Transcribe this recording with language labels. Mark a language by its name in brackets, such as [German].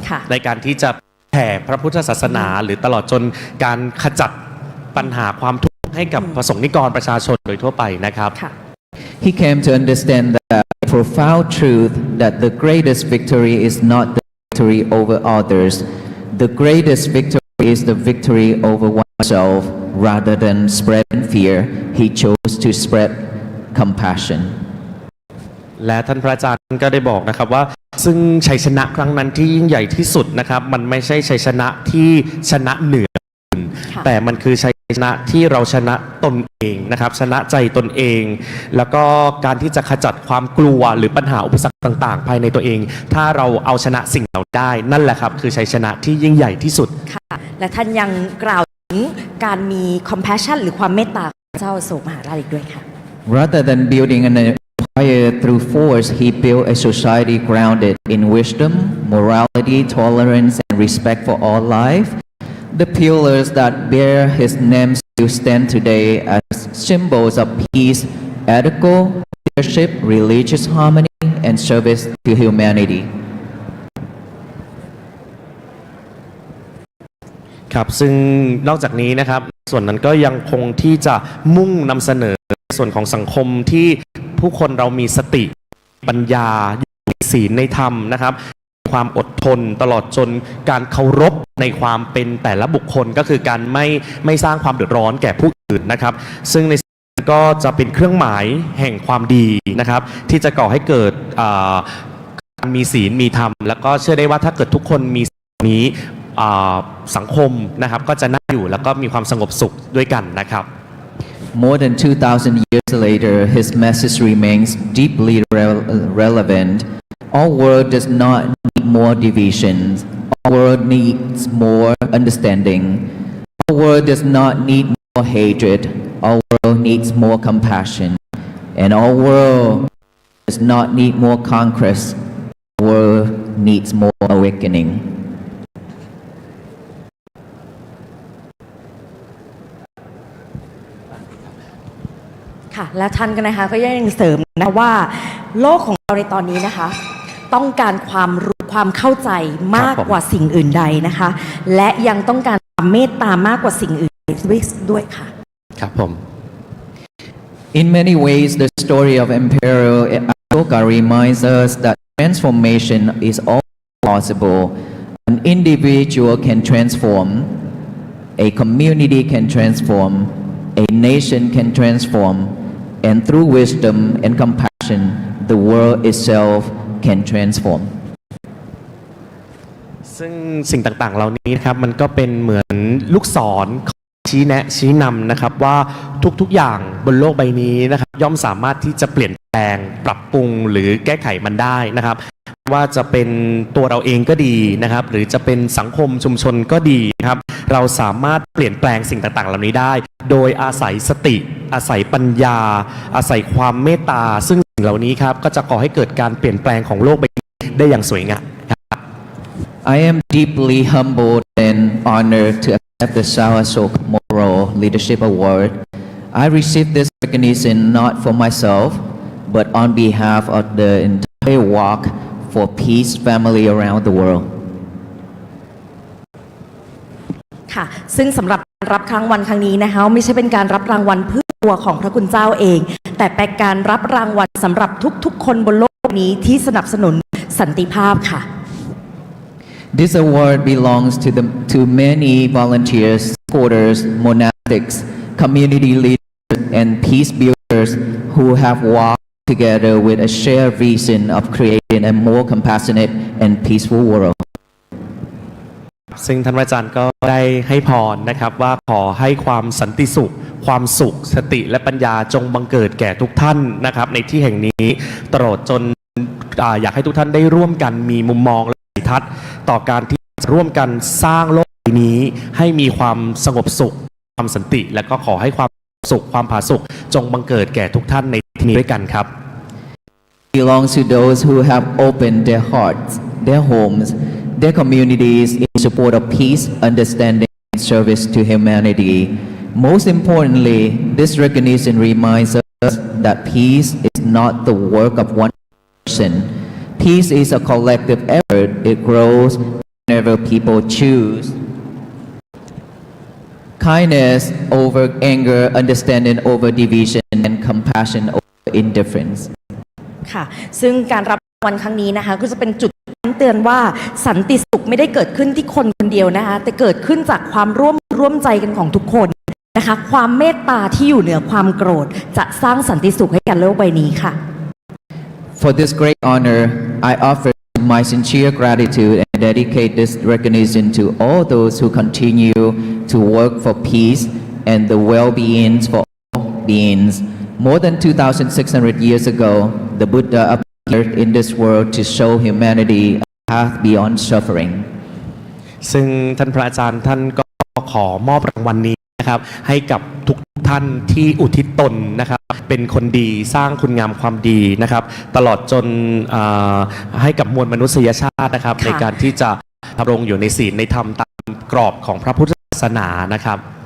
[Thai] ในการที่จะแผ่พระพุทธศาสนาหรือตลอดจนการขจัดปัญหาความทุกข์ให้กับประสงค์นิกรประชาชนโดยทั่วไปนะครับ [English] He came to understand the profound truth that the greatest victory is not the victory over others. The greatest victory is the victory over oneself. Rather than spreading fear, he chose to spread compassion. [Thai] และท่านพระอาจารย์ก็ได้บอกนะครับว่าซึ่งชัยชนะครั้งนั้นที่ยิ่งใหญ่ที่สุดนะครับมันไม่ใช่ชัยชนะที่ชนะเหนือแต่มันคือชัยชนะที่เราชนะตนเองนะครับชนะใจตนเองแล้วก็การที่จะขจัดความกลัวหรือปัญหาอุปสรรคต่างๆภายในตัวเองถ้าเราเอาชนะสิ่งเหล่าได้นั่นแหละครับคือชัยชนะที่ยิ่งใหญ่ที่สุด ค่ะและท่านยังกล่าวถึงการมี compassion หรือความเมตตาของเจ้าอโศกมหาราชอีกด้วยค่ะ [English] Rather than building an empire through force, he built a society grounded in wisdom, morality, tolerance, and respect for all life. The pillars that bear his name still stand today as symbols of peace, ethical leadership, religious harmony, and service to humanity. [Thai] ครับซึ่งนอกจากนี้นะครับส่วนนั้นก็ยังคงที่จะมุ่งนำเสนอส่วนของสังคมที่ผู้คนเรามีสติปัญญามีศีลในธรรมนะครับความอดทนตลอดจนการเคารพในความเป็นแต่ละบุคคลก็คือการไม่สร้างความเดือดร้อนแก่ผู้อื่นนะครับซึ่งในก็จะเป็นเครื่องหมายแห่งความดีนะครับที่จะก่อให้เกิด การมีศีลมีธรรมแล้วก็เชื่อได้ว่าถ้าเกิดทุกคนมีนี้สังคมนะครับก็จะน่าอยู่แล้วก็มีความสงบสุขด้วยกันนะครับ [English] More than 2,000 years later, his message remains deeply relevant. Our world does not need more divisions. Our world needs more understanding. Our world does not need more hatred. Our world needs more compassion. And our world does not need more conquest. Our world needs more awakening. [Thai] ค่ะและท่านก็นะคะก็ยังเสริมนะว่าโลกของเราในตอนนี้นะคะต้องการความรู้ความเข้าใจมากกว่าสิ่งอื่นใดนะคะและยังต้องการความเมตตามากกว่าสิ่งอื่นด้วยค่ะ ครับผม [English] In many ways, the story of Emperor Ashoka reminds us that transformation is all possible. An individual can transform, a community can transform, a nation can transform, and through wisdom and compassion, the world itself can transform. [Thai] ซึ่งสิ่งต่างๆเหล่านี้นะครับมันก็เป็นเหมือนลูกศรชี้แนะชี้นำนะครับว่าทุกๆอย่างบนโลกใบนี้นะครับย่อมสามารถที่จะเปลี่ยนแปลงปรับปรุงหรือแก้ไขมันได้นะครับว่าจะเป็นตัวเราเองก็ดีนะครับหรือจะเป็นสังคมชุมชนก็ดีนะครับเราสามารถเปลี่ยนแปลงสิ่งต่างๆเหล่านี้ได้โดยอาศัยสติอาศัยปัญญาอาศัยความเมตตาซึ่งสิ่งเหล่านี้ครับก็จะก่อให้เกิดการเปลี่ยนแปลงของโลกใบนี้ได้อย่างสวยงาม [English] I am deeply humbled and honored to accept the Sao Ashoka Moral Leadership Award. I received this recognition not for myself, but on behalf of the entire Walk for Peace family around the world. [Thai] ค่ะซึ่งสำหรับการรับรางวัลครั้งนี้นะคะไม่ใช่เป็นการรับรางวัลเพื่อตัวของพระคุณเจ้าเองแต่เป็นการรับรางวัลสำหรับทุกๆคนบนโลกนี้ที่สนับสนุนสันติภาพค่ะ [English] This award belongs to many volunteers, supporters, monastics, community leaders, and peace builders who have walked together with a shared vision of creating a more compassionate and peaceful world. [Thai] ซึ่งท่านอาจารย์ก็ได้ให้พรนะครับว่าขอให้ความสันติสุขความสุขสติและปัญญาจงบังเกิดแก่ทุกท่านนะครับในที่แห่งนี้ตลอดจนอยากให้ทุกท่านได้ร่วมกันมีมุมมองและวิสัยทัศน์ต่อการที่ร่วมกันสร้างโลกนี้ให้มีความสงบสุขความสันติและก็ขอให้ความสุขความผาสุกจงบังเกิดแก่ทุกท่านในที่นี้ด้วยกันครับ [English] Belongs to those who have opened their hearts, their homes, their communities in support of peace, understanding, and service to humanity. Most importantly, this recognition reminds us that peace is not the work of one person. Peace is a collective effort. It grows whenever people choose kindness over anger, understanding over division, and compassion over indifference. [Thai] ค่ะซึ่งการรับรางวัลครั้งนี้นะคะก็จะเป็นจุดเตือนว่าสันติสุขไม่ได้เกิดขึ้นที่คนคนเดียวนะคะแต่เกิดขึ้นจากความร่วมใจกันของทุกคนนะคะความเมตตาที่อยู่เหนือความโกรธจะสร้างสันติสุขให้กับโลกใบนี้ค่ะ [English] For this great honor, I offer my sincere gratitude and dedicate this recognition to all those who continue to work for peace and the well-being for all beings. More than 2,600 years ago, the Buddha appeared in this world to show humanity a path beyond suffering. [Thai] ซึ่งท่านพระอาจารย์ท่านก็ขอมอบรางวัลนี้นะครับให้กับทุกท่านที่อุทิศตนนะครับเป็นคนดีสร้างคุณงามความดีนะครับตลอดจนให้กับมวลมนุษยชาตินะครับในการที่จะดำรงอยู่ในศีลในธรรมตามกรอบของพระพุทธศาสนานะครับ